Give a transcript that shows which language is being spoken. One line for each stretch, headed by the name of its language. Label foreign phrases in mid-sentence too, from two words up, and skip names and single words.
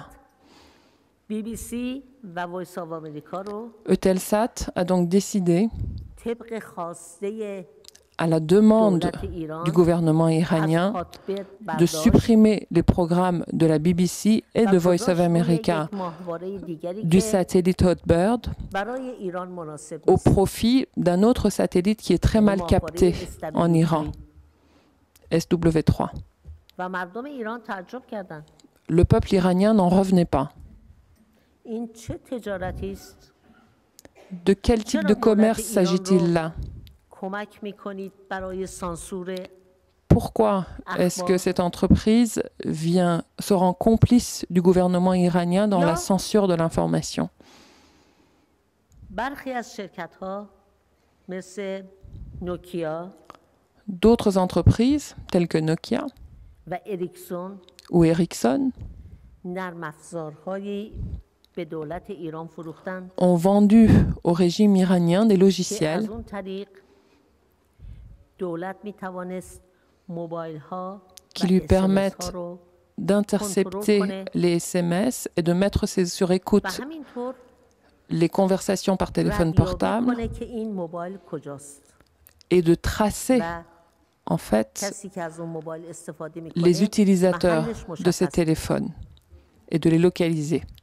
Persian: BBC و
English: Voice of America
Persian: رو
French: Eutelsat a donc décidé,
Persian: طبق خواسته
French: à la demande
Persian: دولت ایران
French: du gouvernement
Persian: از
French: iranien,
Persian: هاتبرد
French: de
Persian: برداشت
French: supprimer les programmes de la BBC et
Persian: و
French: de
English: Voice of
Persian: گذاشت روی
English: America
Persian: یک ماهواره دیگری
French: du
Persian: که
French: satellite Hotbird
Persian: برای ایران مناسب
French: au
Persian: نیست.
French: profit d'un autre satellite qui est très mal capté en Iran, SW3.
Persian: و مردم ایران تعجب کردند.
French: Le peuple iranien n'en revenait pas.
Persian: این چه تجارتی است؟
French: De quel type de commerce s'agit-il là?
Persian: کمک میکنید برای سانسور
French: Pourquoi est-ce que cette entreprise se rend complice du gouvernement iranien dans la censure de l'information?
Persian: برخی از شرکت‌ها مثل نوکیا
French: D'autres entreprises, telles que Nokia ou Ericsson, ont vendu au régime iranien des logiciels qui lui permettent d'intercepter les SMS et de mettre sur écoute les conversations par téléphone portable et de tracer en fait les utilisateurs de ces téléphones et de les localiser.